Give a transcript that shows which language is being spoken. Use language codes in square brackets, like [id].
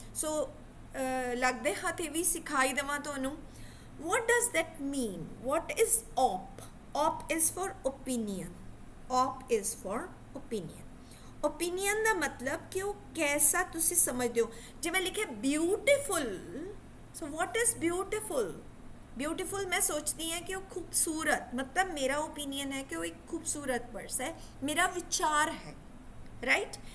[pa] So ਲੱਗਦੇ ਹੱਥ ਇਹ ਵੀ ਸਿਖਾਈ ਦੇਵਾਂ ਤੁਹਾਨੂੰ। [en] What does that mean? What is op? Op is for opinion. Op is for opinion. [pa] Opinion ਦਾ ਮਤਲਬ ਕਿ ਉਹ ਕੈਸਾ ਤੁਸੀਂ ਸਮਝਦੇ ਹੋ। ਜਿਵੇਂ ਲਿਖਿਆ [en] beautiful, so what is beautiful? [pa] Beautiful ਮੈਂ ਸੋਚਦੀ ਹਾਂ ਕਿ ਉਹ ਖੂਬਸੂਰਤ, ਮਤਲਬ ਮੇਰਾ opinion ਹੈ ਕਿ ਉਹ ਇੱਕ ਖੂਬਸੂਰਤ ਪਰਸ ਹੈ, ਮੇਰਾ ਵਿਚਾਰ ਹੈ, right?